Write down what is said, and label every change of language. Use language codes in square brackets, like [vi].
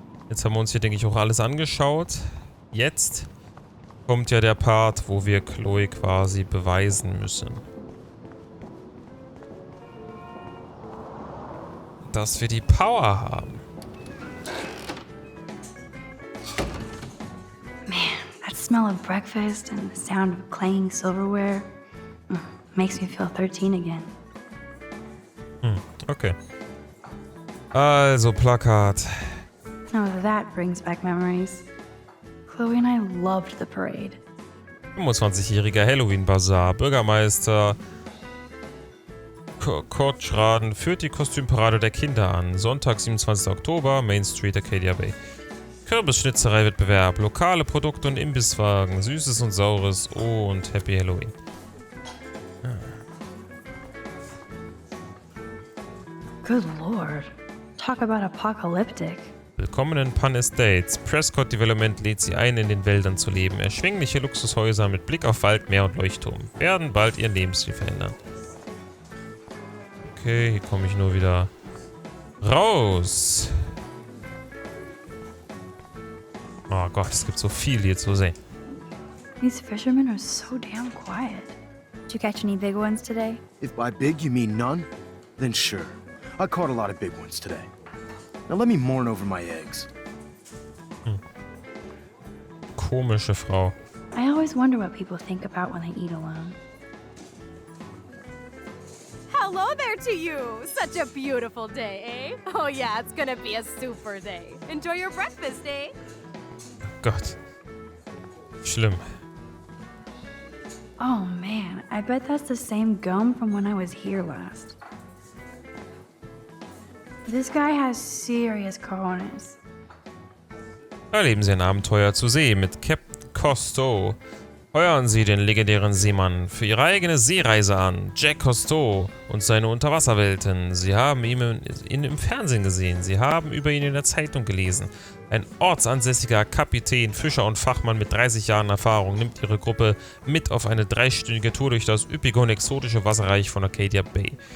[de] Jetzt haben wir uns hier, denke ich, auch alles angeschaut. Jetzt kommt ja der Part, wo wir Chloe quasi beweisen müssen. dass wir die Power haben. [en] Man, that smell of breakfast and the sound of clanging silverware makes me feel 13 again. [de] Okay. Also, Plakat. [en] Now that brings back memories. Chloe and I loved the parade. [de] 25-jähriger Halloween-Bazar. Bürgermeister Kortschraden führt die Kostümparade der Kinder an. Sonntag, 27. Oktober, Main Street, Arcadia Bay. Kürbisschnitzerei-Wettbewerb, lokale Produkte und Imbisswagen, Süßes und Saures und Happy Halloween. [en] Good lord. Talk about apocalyptic. [de] Willkommen in Pan Estates. Prescott Development lädt sie ein, in den Wäldern zu leben. Erschwingliche Luxushäuser mit Blick auf Wald, Meer und Leuchtturm werden bald ihren Lebensstil verändern. Okay, hier komme ich nur wieder raus. Oh Gott, es gibt so viel hier zu sehen. [en] These fishermen are so damn quiet. Did you catch any big ones today? If by big you mean none, then sure. I caught a lot of big ones today. Now let me mourn over my eggs. [de] Komische Frau. [en] I always wonder what people think about when they eat alone. Hello there to you! Such a beautiful day, eh? Oh yeah, it's gonna be a super day. Enjoy your breakfast, eh? [de] Gott. Schlimm. [en] Oh man, I bet that's the same gum from when I was here last. This guy has serious cojones. [de] Erleben Sie ein Abenteuer zu See mit Captain Cousteau. Heuern Sie den legendären Seemann für Ihre eigene Seereise an. Jack Cousteau und seine Unterwasserwelten. Sie haben ihn im Fernsehen gesehen. Sie haben über ihn in der Zeitung gelesen. Ein ortsansässiger Kapitän, Fischer und Fachmann mit 30 Jahren Erfahrung nimmt Ihre Gruppe mit auf eine 3-stündige Tour durch das üppige und exotische Wasserreich von Arcadia Bay.